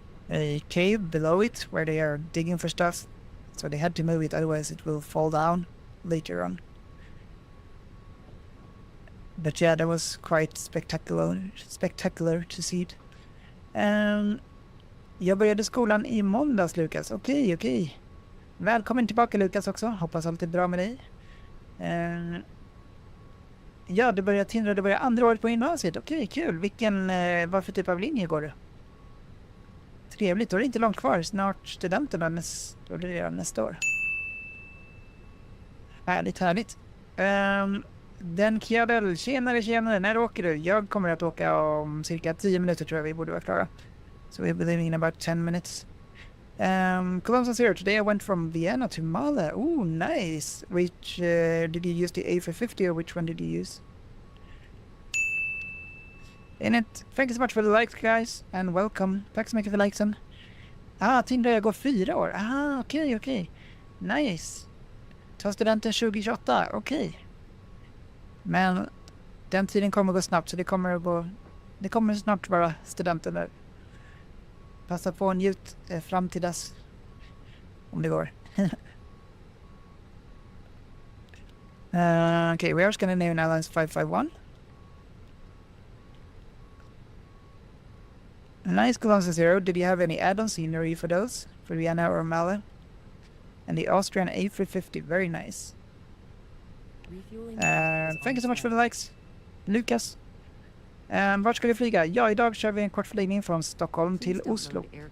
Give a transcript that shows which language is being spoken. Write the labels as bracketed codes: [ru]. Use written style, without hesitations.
[en] A cave below it where they are digging for stuff. So they had to move it, otherwise it will fall down later on. But yeah, that was quite spectacular to see it. [sv] Jag började skolan i måndags, Lukas. Okej. Välkommen tillbaka, Lukas, också. Hoppas allt är bra med dig. Ja, du börjar andra året på gymnasiet. Okej, kul. Vad för typ av linje går du? Trevligt, då är det inte långt kvar. Snart studenterna, då är det redan nästa år. Härligt. Den Kjadel, tjenare. När åker du? Jag kommer att åka om cirka 10 minuter, tror jag vi borde vara klara. [en] So we'll be leaving in about 10 minutes. Colossal Zero, today I went from Vienna to Malé. Ooh, nice. Which, did you use the A350 or which one did you use? Thank you so much for the likes, guys, and welcome. [sv] Tack så mycket för likesen. Tinder, jag går 4 år. Okej. Nice. Ta studenten 2028, okej. Men den tiden kommer gå snabbt, så det kommer snart vara studenten där. Passa på och njut fram till dess, om det går. [en] Okay, we are Scandinavian Airlines 551. Nice, Colossal Zero. Did you have any add-on scenery for those? For Vienna or Malé? And the Austrian A350, very nice. Thank you so much for the likes. [sv] Lucas. Vart ska vi flyga? Ja, idag kör vi en kort flygning från Stockholm till Oslo.